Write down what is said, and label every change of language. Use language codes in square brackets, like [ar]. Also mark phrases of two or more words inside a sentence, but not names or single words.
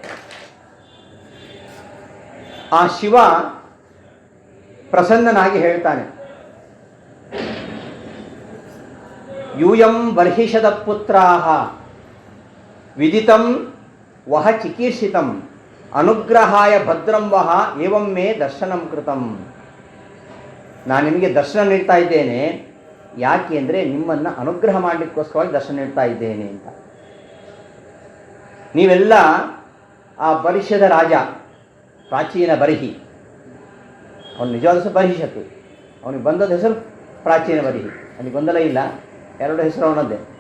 [kn] ಆ ಶಿವ ಪ್ರಸನ್ನನಾಗಿ ಹೇಳ್ತಾನೆ, [sa] ಯೂಯಂ ಬರ್ಹಿಷದ ಪುತ್ರಾಹ ವಿದಿತಂ ವಹ ಚಿಕೀರ್ಷಿತಂ ಅನುಗ್ರಹಾಯ ಭದ್ರಂ ವಹ ಏವಂ ಮೇ ದರ್ಶನಂ ಕೃತಂ. [kn] ನಾನು ನಿಮಗೆ ದರ್ಶನ ನೀಡ್ತಾ ಇದ್ದೇನೆ, ಯಾಕೆ ಅಂದರೆ ನಿಮ್ಮನ್ನು ಅನುಗ್ರಹ ಮಾಡಲಿಕ್ಕೋಸ್ಕರವಾಗಿ ದರ್ಶನ ನೀಡ್ತಾ ಇದ್ದೇನೆ ಅಂತ. ನೀವೆಲ್ಲ ಆ ಬರಿಷದ ರಾಜ, ಪ್ರಾಚೀನ ಬರಿಹಿ, ಅವನು ನಿಜವಾದ ಹೆಸರು ಬರಿಷತ್ತು, ಅವನಿಗೆ ಬಂದದ ಹೆಸರು ಪ್ರಾಚೀನ ಬರಿಹಿ, ಅಲ್ಲಿ ಗೊಂದಲ ಇಲ್ಲ, 2 ಹೆಸರು ಅವನದ್ದೇ.